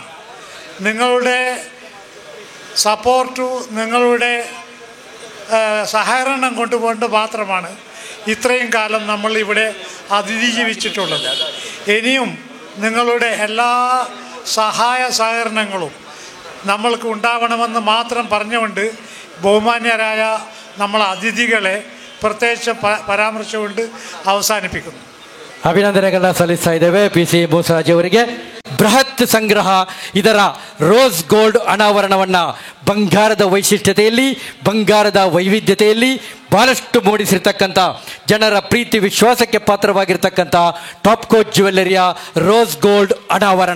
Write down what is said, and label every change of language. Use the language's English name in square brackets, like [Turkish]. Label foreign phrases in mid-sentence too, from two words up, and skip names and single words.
[Malayalam] നിങ്ങളുടെ സപ്പോർട്ടു, നിങ്ങളുടെ സഹകരണം കൊണ്ടുകൊണ്ട് മാത്രമാണ് ഇത്രയും കാലം നമ്മളിവിടെ അതിജീവിച്ചിട്ടുള്ളത്. ഇനിയും നിങ്ങളുടെ എല്ലാ സഹായ സഹകരണങ്ങളും നമ്മൾക്ക് ഉണ്ടാവണമെന്ന് മാത്രം പറഞ്ഞുകൊണ്ട് ബഹുമാന്യരായ നമ്മളെ അതിഥികളെ പ്രത്യേകിച്ച് പരാമർശിച്ചുകൊണ്ട് ಅವಸಾನಿಪಿക്കുന്നു. [Kannada] ಅಭಿನಂದನೆಗಳನ್ನ ಸಲ್ಲಿಸ್ತಾ ಇದ್ದೇವೆ PC ಮೂಸರಾಜ್ ಅವರಿಗೆ. ಬೃಹತ್ ಸಂಗ್ರಹ ಇದರ ರೋಸ್ ಗೋಲ್ಡ್ ಅನಾವರಣವನ್ನು ಬಂಗಾರದ ವೈಶಿಷ್ಟ್ಯತೆಯಲ್ಲಿ, ಬಂಗಾರದ ವೈವಿಧ್ಯತೆಯಲ್ಲಿ ಬಹಳಷ್ಟು ಮೂಡಿಸಿರ್ತಕ್ಕಂಥ, ಜನರ ಪ್ರೀತಿ ವಿಶ್ವಾಸಕ್ಕೆ ಪಾತ್ರವಾಗಿರ್ತಕ್ಕಂಥ ಟಾಪ್ಕೋ ಜ್ಯುವೆಲ್ಲರಿಯ ರೋಸ್ ಗೋಲ್ಡ್ ಅನಾವರಣ.